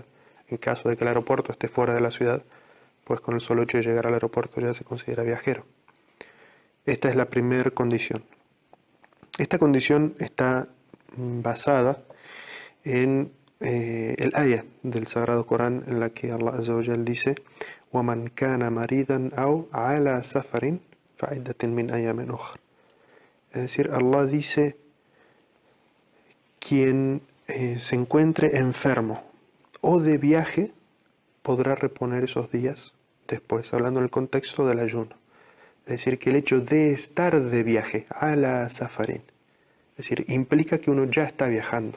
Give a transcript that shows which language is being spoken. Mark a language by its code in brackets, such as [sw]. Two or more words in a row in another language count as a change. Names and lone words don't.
[es] En caso de que el aeropuerto esté fuera de la ciudad, pues con el solo hecho de llegar al aeropuerto ya se considera viajero. Esta es la primera condición. Esta condición está basada en el ayah del Sagrado Corán en la que Allah [ar] عز وجل [es] dice [ar] وَمَنْ كَانَ مَرِيضًا أَوْ عَلَى سَفَرٍ فَعِدَّةٍ مِنْ أَيَّامٍ أُخْرَ. [es] Es decir, Allah dice quien se encuentre enfermo o de viaje podrá reponer esos días después, hablando en el contexto del ayuno. Es decir, que el hecho de estar de viaje, a la safarín, es decir, implica que uno ya está viajando.